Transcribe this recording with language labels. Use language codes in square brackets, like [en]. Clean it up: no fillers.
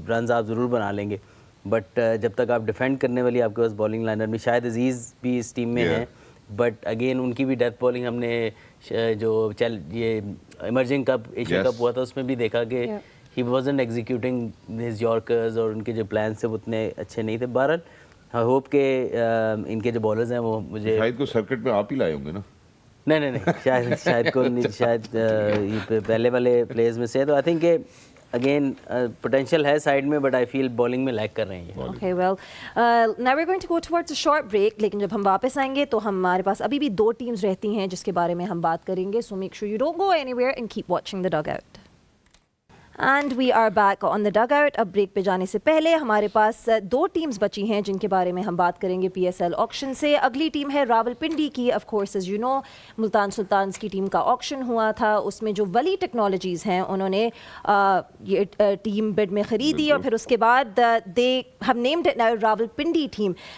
[hi] Runs आप ज़रूर बना लेंगे, बट जब तक आप डिफेंड करने वाली आपके पास बॉलिंग लाइनर में, शायद अजीज़ भी इस टीम में है, बट अगेन उनकी भी डेथ बॉलिंग हमने जो ये इमर्जिंग कप, एशिया कप हुआ था, उसमें भी देखा कि [en] he wasn't executing his yorkers [hi] और उनके जो प्लान थे वो उतने अच्छे नहीं थे. बहरहाल आई होप के इनके जो बॉलर्स हैं वो मुझे शायद को सर्किट में आप ही लाए होंगे ना. नहीं शायद को नहीं, शायद ये पहले वाले प्लेयर्स में से. तो आई थिंक कि अगेन पोटेंशियल है साइड में, [en] But I feel bowling में lag कर रहे हैं. Okay, well, now we're going to go towards a short break. [hi] लेकिन जब हम वापस आएंगे तो हमारे पास अभी भी 2 टीम्स रहती हैं जिसके बारे में हम बात करेंगे. [en] So make sure you don't go anywhere and keep watching the dugout. And we are back on the dugout. [hi] अब ब्रेक पे जाने से पहले हमारे पास 2 टीम्स बची हैं जिनके बारे में हम बात करेंगे PSL ऑक्शन से. अगली टीम है रावलपिंडी की. [en] of course as you know [hi] Multan sultans की टीम का ऑक्शन हुआ था, उसमें जो वली टेक्नोलॉजीज़ हैं उन्होंने ये टीम बिड में ख़रीदी और फिर उसके बाद [en] they have named it now [hi] Rawalpindi team.